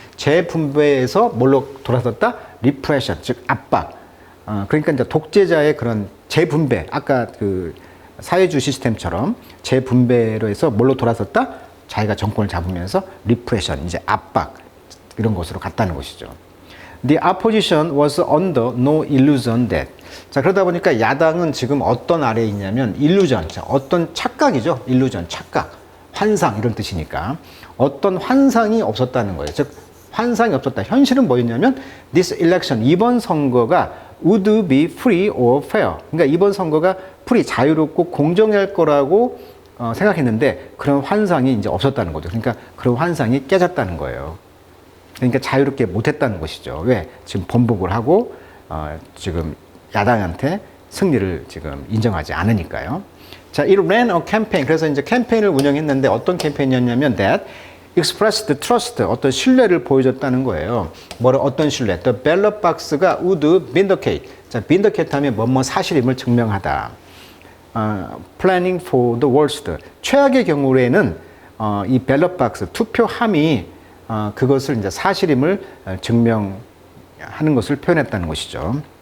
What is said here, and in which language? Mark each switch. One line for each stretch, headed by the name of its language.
Korean: 재분배에서 뭘로 돌아섰다? 리프레션, 즉 압박. 그러니까 이제 독재자의 그런 재분배. 아까 그 사회주의 시스템처럼 재분배로 해서 뭘로 돌아섰다? 자기가 정권을 잡으면서 리프레션, 이제 압박 이런 것으로 갔다는 것이죠.
English: The opposition was under no illusion that.
Korean: 자, 그러다 보니까 야당은 지금 어떤 아래에 있냐면 illusion, 어떤 착각이죠. illusion, 착각, 환상 이런 뜻이니까 어떤 환상이 없었다는 거예요. 즉 환상이 없었다. 현실은 뭐였냐면
English: this election,
Korean: 이번 선거가
English: would be free or fair.
Korean: 그러니까 이번 선거가 free, 자유롭고 공정할 거라고 생각했는데 그런 환상이 이제 없었다는 거죠. 그러니까 그런 환상이 깨졌다는 거예요. 그러니까 자유롭게 못했다는 것이죠. 왜? 지금 번복을 하고 지금 야당한테 승리를 지금 인정하지 않으니까요.
English: 자, it ran a campaign.
Korean: 그래서 이제 캠페인을 운영했는데 어떤 캠페인이었냐면
English: that expressed trust,
Korean: 어떤 신뢰를 보여줬다는 거예요. 어떤 신뢰?
English: The ballot box
Korean: 가
English: would vindicate.
Korean: 자, vindicate 하면 뭐뭐 사실임을 증명하다.
English: Planning for the worst.
Korean: 최악의 경우에는 이 ballot box, 투표함이 그것을 이제 사실임을 증명하는 것을 표현했다는 것이죠.